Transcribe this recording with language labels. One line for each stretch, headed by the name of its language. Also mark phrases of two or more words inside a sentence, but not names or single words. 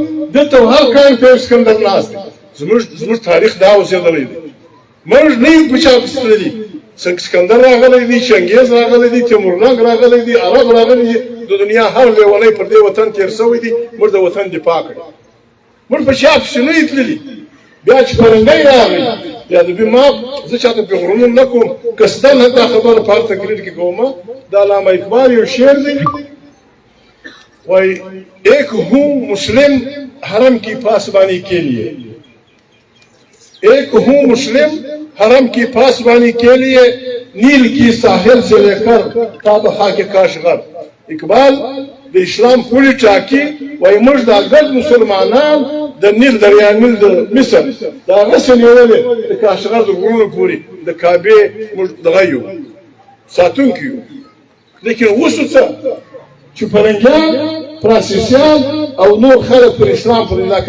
Pashto: دلته هر کاڼ ته یو سکندر ناست دی زموږ تاریخ دا اوسېدلی دی موږ نه یو په چا پسې تللي سکندر راغلی دی چنګیز راغلی دی تیمورلنګ راغلی دی عرب راغلی دی د دنیا هر لیونی پر دې وطن تېر سوی دی موږ د وطن دفاع کړی موږ په چا پسې نه یو تللي بیا چې فرنګی راغی بیا د ما زه چاته پرې غرونه نه کوم قصدن دا خبره په هر تقریر کې کومه د علامه اقبال یو شعر دی
Urdu: وایي ایک ہوں مسلم حرم کی پاسبانی کے لیے ایک ہوں مسلم حرم کی پاسبانی کے لیے نیل کی ساحل سے لے کر تاب خاک کاشغر
Pashto: اقبال د اسلام پوری ټاکي وایي موږ دا ګرد مسلمانان د نیل دریا نیل د مصر د هغه څه نیولې د کاشغر د غرونو پورې د کعبې موږ دغه یو ساتونکي یو لیکن اوس څه چې فرنګیان فرانسیسیان او نور خلک پر اسلام پر علاقه